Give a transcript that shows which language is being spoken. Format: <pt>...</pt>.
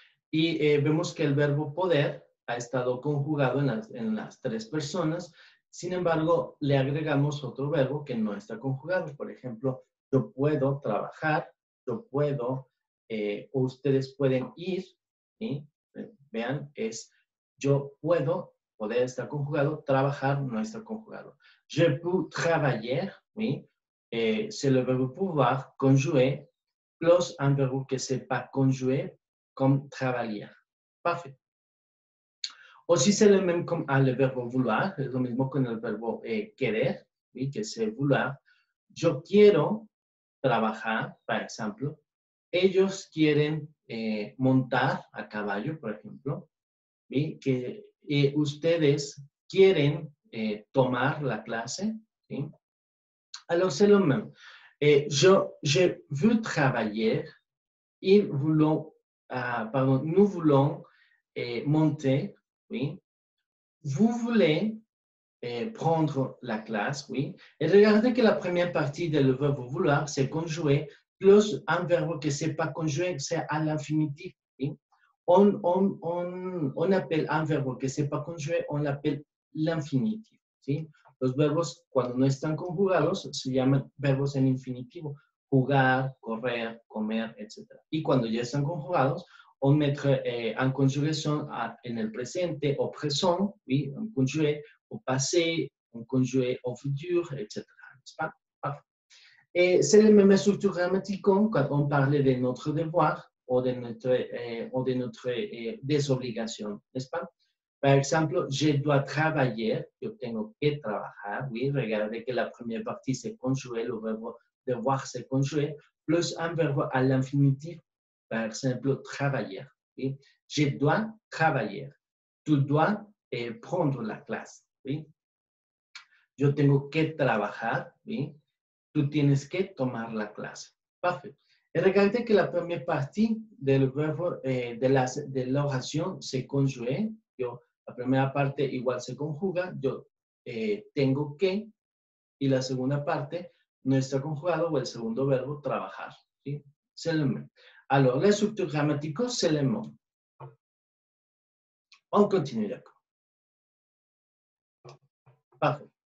<es>Y vemos que el verbo poder ha estado conjugado en las tres personas, sin embargo, le agregamos otro verbo que no está conjugado. Por ejemplo, yo puedo trabajar, yo puedo, o ustedes pueden ir, ¿sí? Vean, es yo puedo, poder está conjugado, trabajar no está conjugado.</es> <fr>Je peux travailler,</fr> <es>¿sí?</es> <fr>C'est le verbe pouvoir conjugué, plus un verbe que c'est pas conjugué, comme travailler. Parfait. Aussi, c'est le même comme le verbe vouloir,</fr> <es>es lo mismo con el verbo querer, ¿sí?</es> <fr>Que c'est vouloir.</fr> <es>Yo quiero trabajar, por ejemplo. Ellos quieren montar a caballo, por ejemplo. ¿Sí? Que ustedes quieren tomar la clase. ¿Sí?</es> <fr>Alors, c'est le même. Je veux travailler. Ils voulons, pardon, nous voulons monter, oui. Vous voulez prendre la classe, oui. Et regardez que la première partie du verbe vouloir, c'est conjugué, plus un verbe que c'est pas conjugué, c'est à l'infinitif, oui. On appelle un verbe que c'est pas conjugué, on l'appelle l'infinitif,</fr> <es>¿sí? Los verbos, cuando no están conjugados, se llaman verbos en infinitivo. Jugar, correr, comer, etc. Y cuando ya están conjugados,</es> <fr>on mettre</fr> <es>en conjugación en el presente</es> <fr>au présent, oui, un conjugué au passé, un conjugué au futur, etc. N'est-ce pas? C'est la même structure grammatique quand on parlait de notre devoir ou de notre désobligation, n'est-ce pas? Par exemple, je dois travailler,</fr> <es>yo tengo que trabajar,</es> <fr>oui, regardez que la première partie c'est conjugué, le verbe devoir c'est conjugué, plus un verbe à l'infinitif, par exemple, travailler, oui. Je dois travailler, tu dois prendre la clase, oui.</fr> <es>Yo tengo que trabajar, oui. Tú tienes que tomar la clase.</es> <fr>Parfait. Et regardez que la première partie</fr> <es>del verbo, de la oración</es> <fr>se conjugue.</fr> <es>Yo, la primera parte igual se conjuga. Yo tengo que. Y la segunda parte no está conjugado o el segundo verbo trabajar. ¿Sí?</es> <fr>C'est le même. Alors, la structure grammatique, c'est le même. On continue, d'accord. Parfait.</fr>